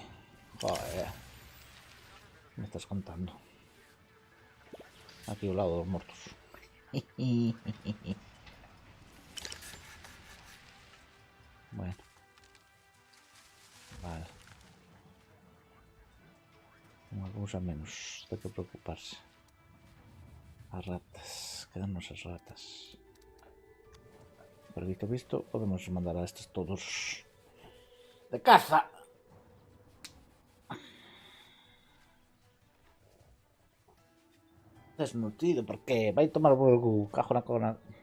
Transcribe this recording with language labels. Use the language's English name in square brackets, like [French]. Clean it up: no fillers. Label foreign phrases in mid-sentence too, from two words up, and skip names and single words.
[Spanish] Joder. ¿Qué me estás contando? Aquí al lado de los muertos. Bueno. Vale. Una cosa menos de que preocuparse. [Galician] As ratas. Quedamos as ratas. [Spanish] Pero visto, podemos mandar a estos todos de caza. [Galician] Desnutrido, porque vai tomar o cajo na cona.